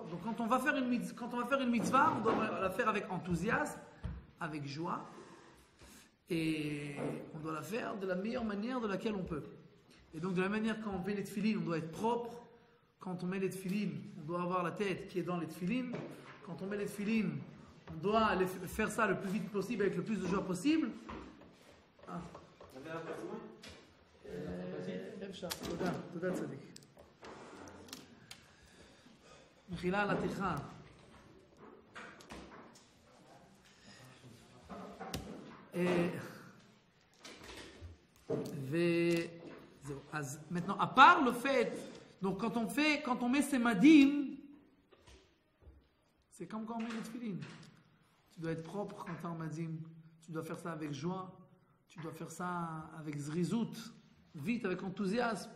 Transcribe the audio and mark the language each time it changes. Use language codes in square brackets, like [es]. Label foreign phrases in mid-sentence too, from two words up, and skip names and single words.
[fr] Donc quand on va faire une mitzvah, on doit la faire avec enthousiasme, avec joie, et on doit la faire de la meilleure manière de laquelle on peut. Et donc de la manière quand on met les tefilines, on doit être propre. Quand on met les tefilines, on doit avoir la tête qui est dans les tefilines. Quand on met les tefilines, on doit faire ça le plus vite possible avec le plus de joie possible. [he] Ah. תודה צדיק. מחילה על הטרחה. וזהו. [fr] אז maintenant, à part le fait, donc quand on met ses madim, c'est comme quand on met les tefilines. Tu dois être propre quand tu es en madim. Tu dois faire ça avec joie. Tu dois faire ça avec zrizout. Vite, avec enthousiasme.